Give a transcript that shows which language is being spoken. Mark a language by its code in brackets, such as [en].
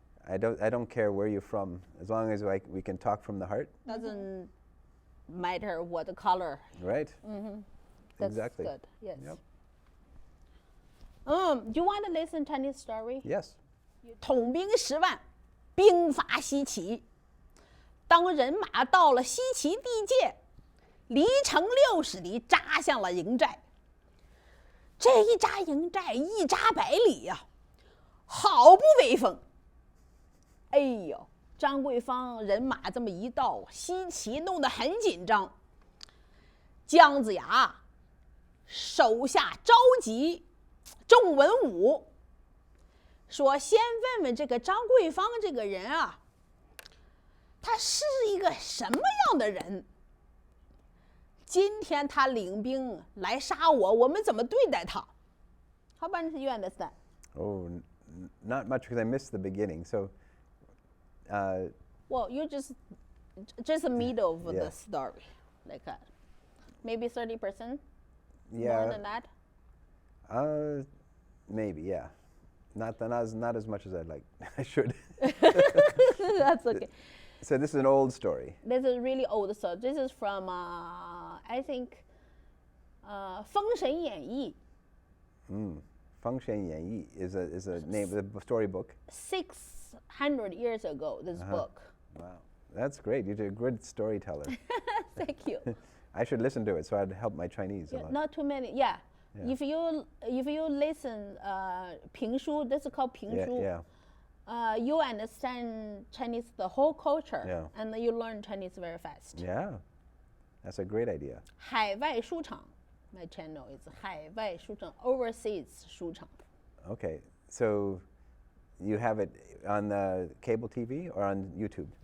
[en] I don't care where you're from, as long as we can talk from the heart, Doesn't matter what the color. right? That's Exactly. good. Yes. Yep. Do you want to listen Chinese story? Yes. [zh] 统兵10万，兵法西起。当人马到了西岐地界，离城60里，扎向了营寨。这一扎营寨，一扎百里呀，好不威风。哎呦，张桂芳人马这么一到，西岐弄得很紧张。姜子牙手下召集众文武，说先问问这个张桂芳这个人啊，他是一个什么样的人？今天他领兵来杀我，我们怎么对待他？ [en] How about you understand? Oh, not much because I missed the beginning. So, Well, you just the middle of Yeah. the story, like maybe 30%, yeah, more than that. Maybe, yeah. Not as much as I'd like. I should. That's okay. So this is an old story. This is really old story. This is from I think, 封神演义. 方神演义 is a name of the storybook. 600 years ago, this book. Wow, that's great. You're a good storyteller. Thank you. I should listen to it so I'd help my Chinese a lot. Not too many. Yeah. If you listen 评书, this is called 评书. Yeah. You understand Chinese, the whole culture, Yeah. and you learn Chinese very fast. Yeah. That's a great idea. 海外书场, my channel is 海外书场, overseas 书场. Okay, so you have it on the cable TV or on YouTube?